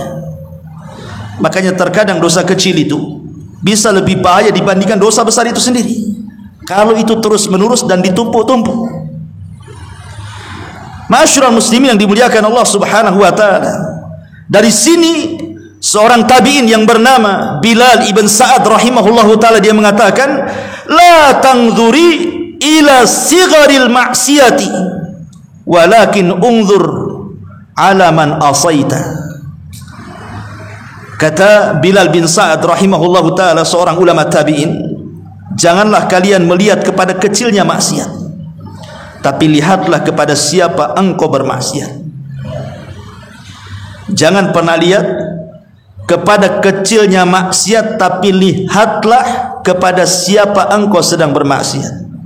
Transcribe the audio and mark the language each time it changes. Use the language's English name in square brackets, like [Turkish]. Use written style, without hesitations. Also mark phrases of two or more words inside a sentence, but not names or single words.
[Indonesian] Makanya terkadang dosa kecil itu bisa lebih bahaya dibandingkan dosa besar itu sendiri, kalau itu terus menerus dan ditumpuk-tumpuk. [Arabic] معاشر المسلمين [Indonesian] yang dimuliakan Allah [Arabic] سبحانه وتعالى, [Indonesian] dari sini seorang tabi'in yang bernama Bilal ibn Sa'ad [Arabic] رحمه الله تعالى, [Indonesian] dia mengatakan, [Arabic] لا تنظر إلى صغر المعصية ولكن انظر إلى من عصيت. [Indonesian] Kata Bilal bin Sa'ad [Arabic] رحمه الله تعالى, [Indonesian] seorang ulama tabi'in, janganlah kalian melihat kepada kecilnya maksiat, tapi lihatlah kepada siapa engkau bermaksiat. Jangan pernah lihat kepada kecilnya maksiat, tapi lihatlah kepada siapa engkau sedang bermaksiat.